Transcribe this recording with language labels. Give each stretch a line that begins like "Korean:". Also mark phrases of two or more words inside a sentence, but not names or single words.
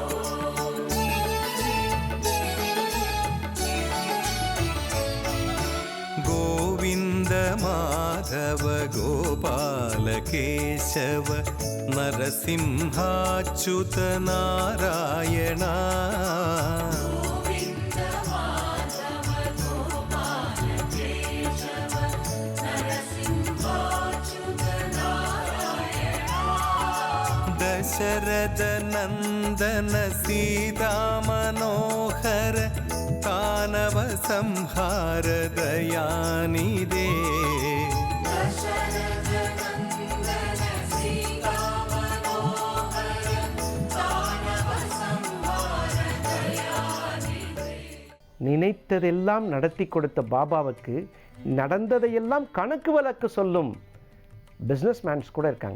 Sanskrit: गोविंद माधव गोपाल केशव नरसिंहाच्युत नारायण गोविंद माधव गोपाल केशव नरसिंहाच्युत नारायण दशरथ नंदन सीता मनोहर दानव संहार दयानिधे
Tamil: நினைத்ததெல்லாம் நடத்தி கொடுத்த பாபாவுக்கு நடந்ததையெல்லாம் கணக்கு வழக்கு சொல்லும்
English: business mans
Tamil: கூட இருக்காங்க.